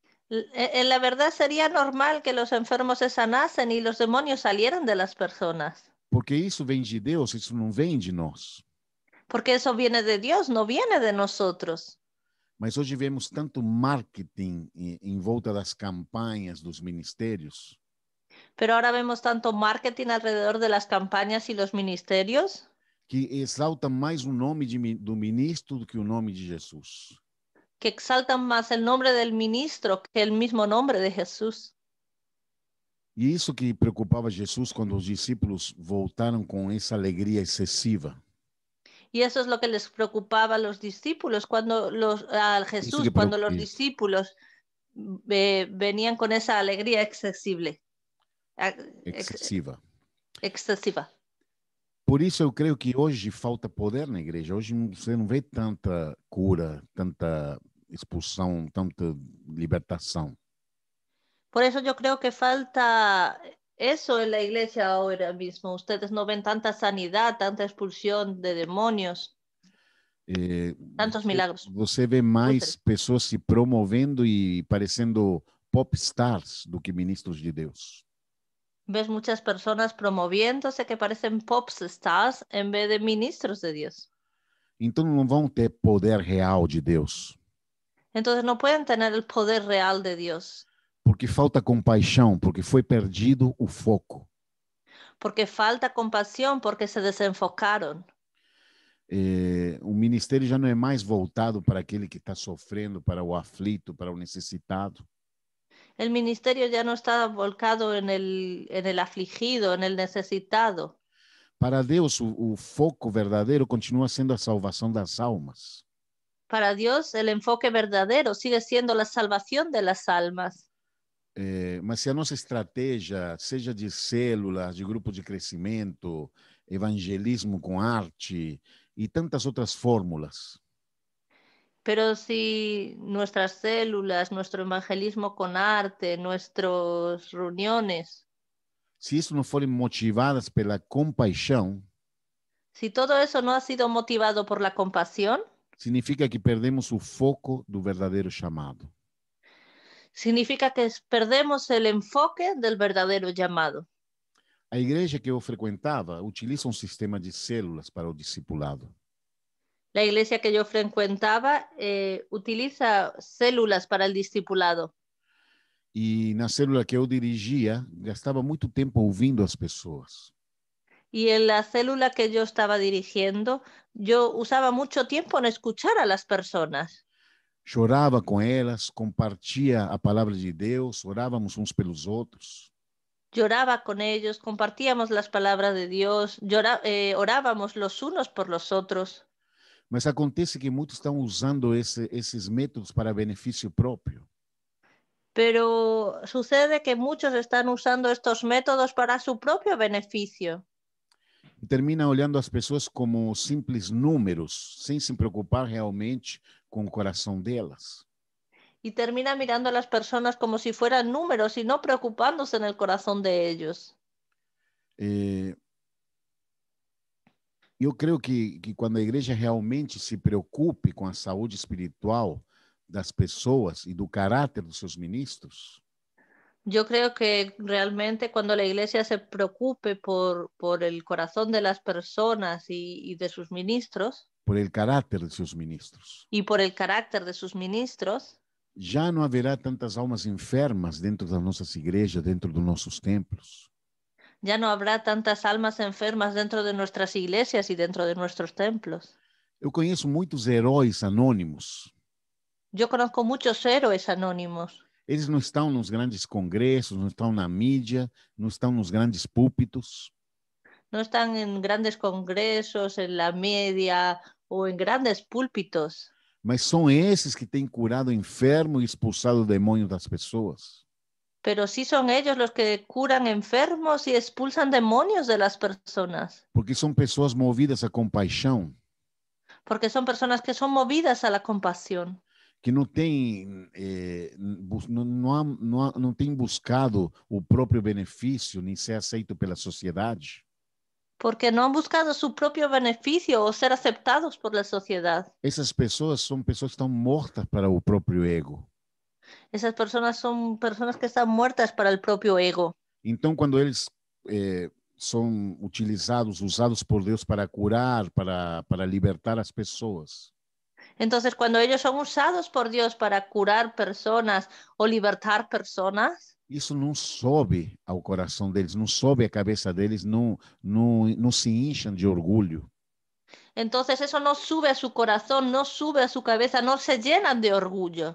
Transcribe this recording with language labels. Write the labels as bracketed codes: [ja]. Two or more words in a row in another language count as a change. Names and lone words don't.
[es] En la verdad sería normal que los enfermos se sanasen y los demonios salieran de las personas, [pt] Porque isso vem de Deus, isso não vem de nós. [es] porque eso viene de Dios, no viene de nosotros. [pt] Mas hoje vemos tanto marketing em volta das campanhas dos ministérios, [es] Pero ahora vemos tanto marketing alrededor de las campañas y los ministerios [pt] que exalta mais o nome do ministro do que o nome de Jesus. [es] que exaltan más el nombre del ministro que el mismo nombre de Jesús. [pt] E isso que preocupava Jesus quando os discípulos voltaram com essa alegria excessiva. [es] Y eso es lo que les preocupaba a los discípulos a [pt] Isso [es] Jesús, que cuando los [pt] isso. [es] discípulos venían con esa alegría excesiva. [pt] Excessiva. [es] Excesiva. [pt] Por isso eu creio que hoje falta poder na igreja. Hoje você não vê tanta cura, tanta expulsão, tanta libertação. [es] Por eso yo creo que falta eso en la iglesia ahora mismo. Ustedes no ven tanta sanidad, tanta expulsión de demonios, tantos milagros. [pt] Você vê mais pessoas se promovendo e parecendo pop stars do que ministros de Deus. [es] Ves muchas personas promoviéndose que parecen pop stars en vez de ministros de Dios. [pt] Então não vão ter poder real de Deus. [es] Entonces no pueden tener el poder real de Dios. [pt] Porque falta compaixão, porque foi perdido o foco. [es] Porque falta compasión, porque se desenfocaron. [pt] O ministério já não é mais voltado para aquele que está sofrendo, para o aflito, para o necessitado. [es] El ministerio ya no está volcado en el afligido, en el necesitado. [pt] Para Deus, o foco verdadeiro continua sendo a salvação das almas. [es] Para Dios, el enfoque verdadero sigue siendo la salvación de las almas. [pt] Mas se a nossa estratégia, seja de células, de grupo de crescimento, evangelismo com arte e tantas outras fórmulas, [es] pero si nuestras células, nuestro evangelismo con arte, nuestras reuniones, [pt] se isso não forem motivadas pela compaixão, [es] si todo eso no ha sido motivado por la compasión, [pt] significa que perdemos o foco do verdadeiro chamado. [es] significa que perdemos el enfoque del verdadero llamado. [pt] A igreja que eu frequentava utiliza um sistema de células para o discipulado. [es] La iglesia que yo frecuentaba utiliza células para el discipulado. [pt] E na célula que eu dirigia, gastava muito tempo ouvindo as pessoas. [es] Y en la célula que yo estaba dirigiendo, yo usaba mucho tiempo en escuchar a las personas. [pt] Chorava com elas, compartia a palavra de Deus, orávamos uns pelos outros. [es] Lloraba con ellos, compartíamos las palabras de Dios, orábamos los unos por los otros. [pt] Mas acontece que muitos estão usando esses métodos para benefício próprio. [es] Pero sucede que muchos están usando estos métodos para su propio beneficio. [pt] E termina olhando as pessoas como simples números, sem se preocupar realmente com o coração delas. [es] Y termina mirando a las personas como si fueran números y no preocupándose en el corazón de ellos. [pt] Eu creio que quando a igreja realmente se preocupe com a saúde espiritual das pessoas e do caráter dos seus ministros, [es] yo creo que realmente cuando la iglesia se preocupe por el corazón de las personas y de sus ministros, por el [pt] caráter de seus ministros, [es] y por el carácter de sus ministros, [pt] já não haverá tantas almas enfermas dentro das nossas igrejas, dentro dos nossos templos. [es] ya no habrá tantas almas enfermas dentro de nuestras iglesias y dentro de nuestros templos. [pt] Eu conheço muitos heróis anônimos. [es] Yo conozco muchos héroes anónimos. [pt] Eles não estão nos grandes congressos, não estão na mídia, não estão nos grandes púlpitos. [es] No están en grandes congresos, en la media o en grandes púlpitos. [pt] Mas são esses que têm curado o enfermo e expulsado o demônio das pessoas. [es] Pero sí son ellos los que curan enfermos y expulsan demonios de las personas. [pt] Porque são pessoas movidas à compaixão. [es] Porque son personas que son movidas a la compasión. [pt] Que não tem, não tem buscado o próprio benefício, nem ser aceito pela sociedade. [es] Porque no han buscado su propio beneficio o ser aceptados por la sociedad. [pt] Essas pessoas são pessoas que estão mortas para o próprio ego. [es] Esas personas son personas que están muertas para el propio ego. [pt] Então, quando eles são usados por Deus para curar, para libertar as pessoas, [es] Entonces, cuando ellos son usados por Dios para curar personas o libertar personas, [pt] isso não sobe ao coração deles, não sobe à cabeça deles, não se incham de orgulho. [es] entonces eso no sube a su corazón, no sube a su cabeza, no se llenan de orgullo,